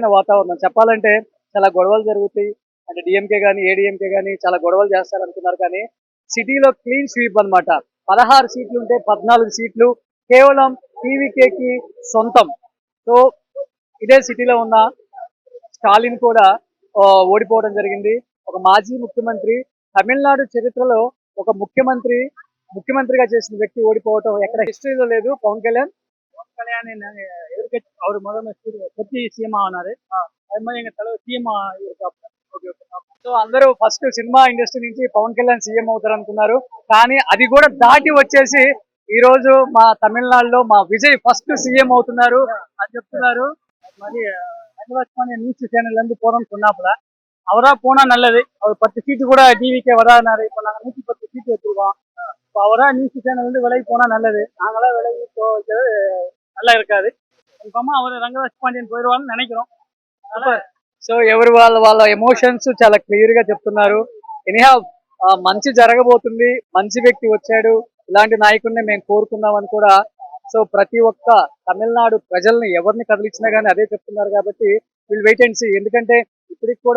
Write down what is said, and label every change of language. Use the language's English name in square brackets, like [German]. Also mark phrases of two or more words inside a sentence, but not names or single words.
[Telugu] వాతావరణం చెప్పాలంటే చాలా గొడవలు జరుగుతాయి అంటే డిఎంకే కానీ ఏడిఎంకే కానీ చాలా గొడవలు చేస్తారు అనుకున్నారు కానీ సిటీలో [English] clean sweep [Telugu] అన్నమాట 16 సీట్లు ఉంటే 14 సీట్లు కేవలం టీవీకేకి సొంతం సో ఇదే సిటీలో ఉన్న స్టాలిన్ కూడా ఓడిపోవడం జరిగింది ఒక మాజీ ముఖ్యమంత్రి తమిళనాడు చరిత్రలో ఒక ముఖ్యమంత్రిగా చేసిన వ్యక్తి ఓడిపోవటం ఎక్కడ హిస్టరీలో లేదు పవన్ కళ్యాణ్ [Tamil] அவர் முதல்ல கட்சி சிஎம் ஆனாரு அது மாதிரி எங்க தலைவர் சிஎம் [Telugu] సో అందరూ [English] first cinema industry [Telugu] నుంచి పవన్ కళ్యాణ్ సీఎం అవుతారు అనుకున్నారు కానీ అది కూడా దాటి వచ్చేసి ఈ రోజు మా తమిళనాడులో మా విజయ్ [English] first CM [Telugu] అవుతున్నారు అని చెప్తున్నారు [Tamil] மாதிரி ஆகாஷ்வாணி [English] news channel [Tamil] இருந்து போறோம்னு சொன்னாப்புல அவரா போனா நல்லது அவர் 10 சீட்டு கூட டிவிக்கே வரானாரு இப்ப நாங்க 110 சீட்டு வச்சிருக்கோம் இப்போ அவரா [English] news channel [Tamil] இருந்து விலகி போனா நல்லது நாங்களாம் விலகி போகிறது நல்லா இருக்காது கன்ஃபார்மா அவர் ரங்கராஜ் பாண்டியன் போயிடுவான்னு நினைக்கிறோம் [Telugu] సో ఎవరు వాళ్ళ ఎమోషన్స్ చాలా క్లియర్ గా చెప్తున్నారు ఎనీహా మంచి జరగబోతుంది మంచి వ్యక్తి వచ్చాడు ఇలాంటి నాయకుడిని మేము కోరుకున్నామని కూడా సో ప్రతి ఒక్క తమిళనాడు ప్రజల్ని ఎవరిని కదిలించినా కానీ అదే చెప్తున్నారు కాబట్టి వీళ్ళు [English] wait and see [Telugu] ఎందుకంటే ఇప్పటికి కూడా